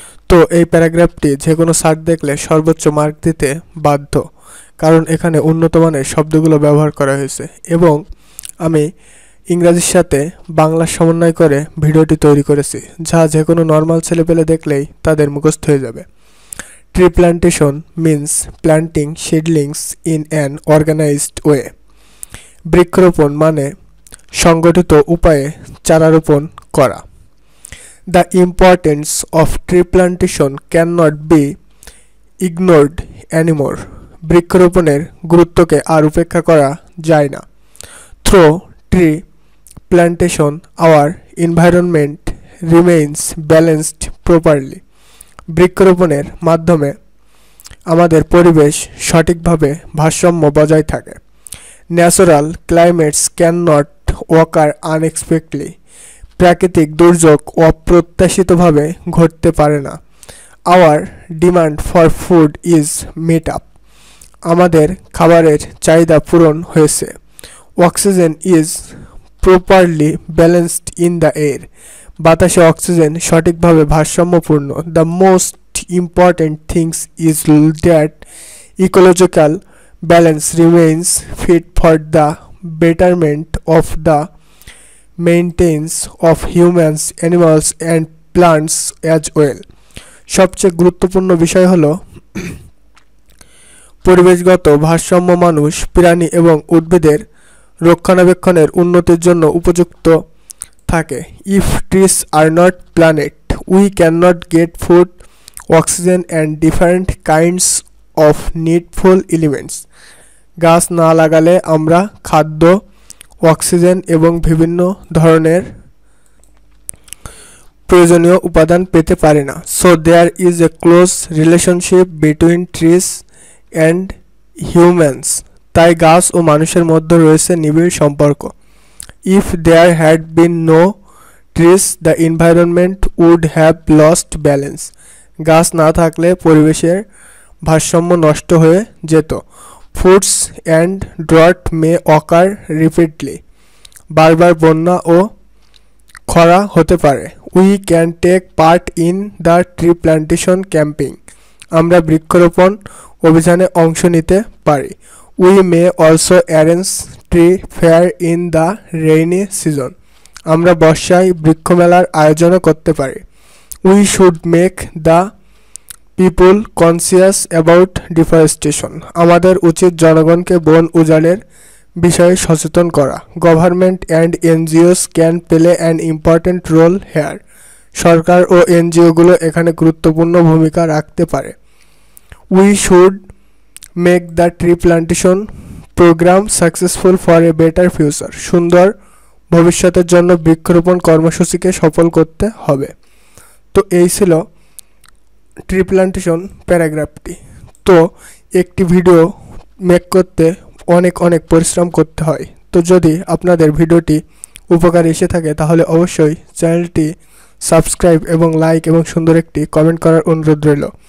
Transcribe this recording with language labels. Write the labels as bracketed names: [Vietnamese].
[Bangla] তো এই প্যারাগ্রাফটি যে কোনো স্যার দেখলে সর্বোচ্চ মার্ক দিতে বাধ্য, কারণ এখানে উন্নত মানের শব্দগুলো ব্যবহার করা হয়েছে এবং আমি ইংরাজির সাথে বাংলা সমন্বয় করে ভিডিওটি তৈরি করেছি, যা যে কোনো নর্মাল ছেলেপেলে দেখলেই তাদের মুখস্থ হয়ে যাবে। [English] Tree plantation means planting seedlings in an organized way. [Bangla] বৃক্ষরোপণ মানে সংগঠিত উপায়ে চারা রোপণ করা। [English] The importance of tree plantation cannot be ignored anymore. [Bangla] বৃক্ষরোপণের গুরুত্বকে আর উপেক্ষা করা যায় না। [English] Through tree plantation, our environment remains balanced properly. [Bangla] বৃক্ষরোপণের মাধ্যমে আমাদের পরিবেশ সঠিকভাবে ভারসাম্য বজায় থাকে। [English] Natural climates can not occur unexpectedly. [Bangla] প্রাকৃতিক দুর্যোগ অপ্রত্যাশিতভাবে ঘটতে পারে না। [English] Our demand for food is met up. [Bangla] আমাদের খাবারের চাহিদা পূরণ হয়েছে। [English] Oxygen is properly balanced in the air. [Bangla] বাতাসে অক্সিজেন সঠিকভাবে ভারসাম্যপূর্ণ। [English] The most important things is that ecological balance remains fit for the betterment of the maintenance of humans, animals and plants as well. [Bangla] সবচেয়ে গুরুত্বপূর্ণ বিষয় হল পরিবেশগত ভারসাম্য মানুষ, প্রাণী এবং উদ্ভিদের রক্ষণাবেক্ষণের উন্নতির জন্য উপযুক্ত থাকে। [English] If trees are not planted, we cannot get food, oxygen and different kinds of needful elements. [Bangla] গাছ না লাগালে আমরা খাদ্য, অক্সিজেন এবং বিভিন্ন ধরনের প্রয়োজনীয় উপাদান পেতে পারি না। [English] So there is a close relationship between trees and humans. [Bangla] তাই গাছ ও মানুষের মধ্যে রয়েছে নিবিড় সম্পর্ক। [English] If there had been no trees, the environment would have lost balance. [Bangla] গাছ না থাকলে পরিবেশের ভারসাম্য নষ্ট হয়ে যেত। [English] Floods and drought may occur repeatedly. [Bangla] বারবার বন্যা ও খরা হতে পারে। [English] We can take part in the tree plantation camping. [Bangla] আমরা বৃক্ষরোপণ অভিযানে অংশ নিতে পারি। [English] We may also arrange tree fair in the rainy season. [Bangla] আমরা বর্ষায় বৃক্ষমেলার আয়োজনও করতে পারি। [English] We should make the people conscious about deforestation. [Bangla] আমাদের উচিত জনগণকে বন উজাড়ের বিষয়ে সচেতন করা। [English] Government and NGOs can play an important role here. [Bangla] সরকার ও এনজিওগুলো এখানে গুরুত্বপূর্ণ ভূমিকা রাখতে পারে। [English] We should make the tree plantation program successful for a better future. [Bangla] সুন্দর ভবিষ্যতের জন্য বৃক্ষরোপণ কর্মসূচিকে সফল করতে হবে। তো এই ছিল ট্রি প্ল্যান্টেশন প্যারাগ্রাফটি। তো একটি ভিডিও মেক করতে অনেক পরিশ্রম করতে হয়। তো যদি আপনাদের ভিডিওটি উপকারে এসে থাকে তাহলে অবশ্যই চ্যানেলটি সাবস্ক্রাইব এবং লাইক এবং সুন্দর একটি কমেন্ট করার অনুরোধ রইল।